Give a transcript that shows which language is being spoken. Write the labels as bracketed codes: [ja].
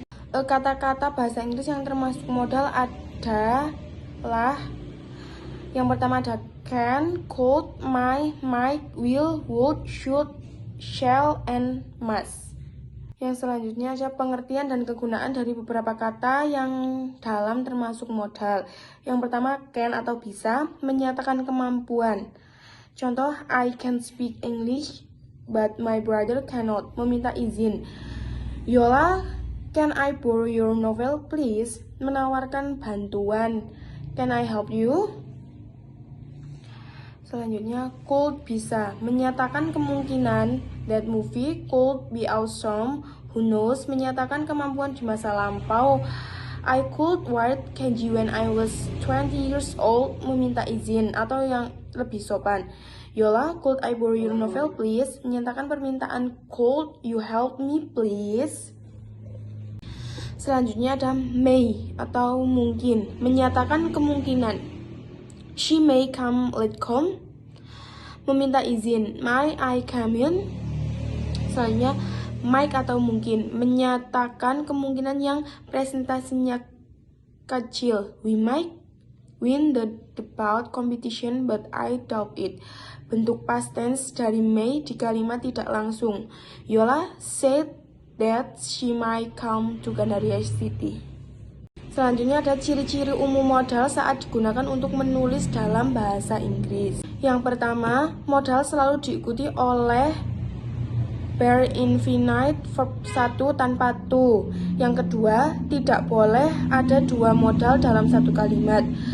[id] Kata-kata bahasa Inggris yang termasuk modal adalah yang pertama ada can, could, might, will, would, should, shall, and must. Yang selanjutnya ada pengertian dan kegunaan dari beberapa kata yang dalam termasuk modal. Yang pertama, can atau bisa, menyatakan kemampuan. [en] Contoh, I can speak English, but my brother cannot, [id] meminta izin. [en] Yola, can I borrow your novel, please? [id] Menawarkan bantuan. [en] Can I help you? [id] Selanjutnya, could bisa, menyatakan kemungkinan. [en] That movie could be awesome. Who knows? [id] Menyatakan kemampuan di masa lampau. [en] I could write kanji when I was 20 years old. [id] Meminta izin atau yang lebih sopan. [en] Yola, could I borrow your novel please? [id] Menyatakan permintaan. [en] Could you help me please? [id] Selanjutnya ada may atau mungkin, menyatakan kemungkinan. [en] She may come late home. [id] Meminta izin. [en] May I come in? [id] Selanjutnya, might atau mungkin, menyatakan kemungkinan yang presentasinya kecil. [en] We might win the debate competition, but I doubt it. [id] Bentuk past tense dari may di kalimat tidak langsung. [en] Yola said that she might come to Gandaria City. [id] Selanjutnya ada ciri-ciri umum modal saat digunakan untuk menulis dalam bahasa Inggris. Yang pertama, modal selalu diikuti oleh bare infinite verb 1 tanpa to. Yang kedua, tidak boleh ada dua modal dalam satu kalimat.